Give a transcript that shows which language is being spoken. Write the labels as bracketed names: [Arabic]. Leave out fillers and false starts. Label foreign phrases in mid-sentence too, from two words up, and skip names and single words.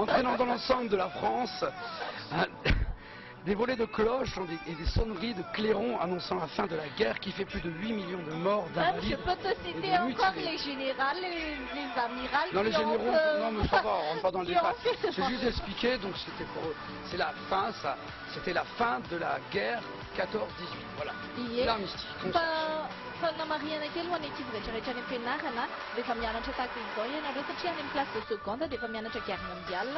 [French] Entraînant dans l'ensemble de la France des volets de cloches et des sonneries de clairons annonçant la fin de la guerre qui fait plus de 8 millions de morts, Même, je d'invalides. peux te et citer de encore mutilés. les généraux, les amirals. Non, les qui ont, généraux, non, mais ça va, on rentre pas dans le qui détail. ont fait- J'ai juste expliqué, donc c'était pour eux. C'est la fin, ça. C'était la fin de la guerre 14-18. Voilà. [Malagasy] Ie. [French] L'armistice. [Malagasy] Fa namarihana kely ho an'ny ankizy rehetrarehetra any am-pianarana rehefa mianatra tahaka izao ianareo satria any amin'ny [French] classe de seconde [Malagasy] dia efa mianatra [French] guerre mondiale